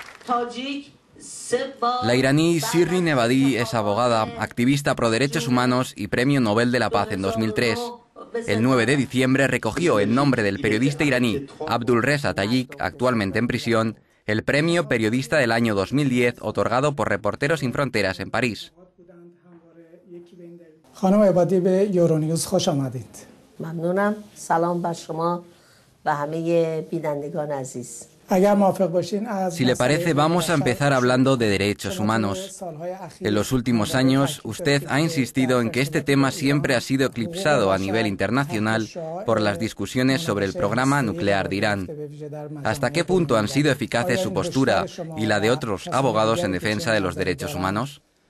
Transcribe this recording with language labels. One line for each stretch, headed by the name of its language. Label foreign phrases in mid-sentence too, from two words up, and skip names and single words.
Spanish: La iraní Shirin Ebadi es abogada, activista pro derechos humanos y Premio Nobel de la Paz en 2003. El 9 de diciembre recogió en nombre del periodista iraní Abdulreza Tayik, actualmente en prisión, el Premio Periodista del año 2010 otorgado por Reporteros Sin Fronteras en París.
Persian: خانم عبادی به یورونیوز خوش آمدید. ممنونم. سلام بر شما و همه بینندگان عزیز.
Spanish: Si le parece, vamos a empezar hablando de derechos humanos. En los últimos años, usted ha insistido en que este tema siempre ha sido eclipsado a nivel internacional por las discusiones sobre el programa nuclear de Irán. ¿Hasta qué punto han sido eficaces su postura y la de otros abogados en defensa de los derechos humanos?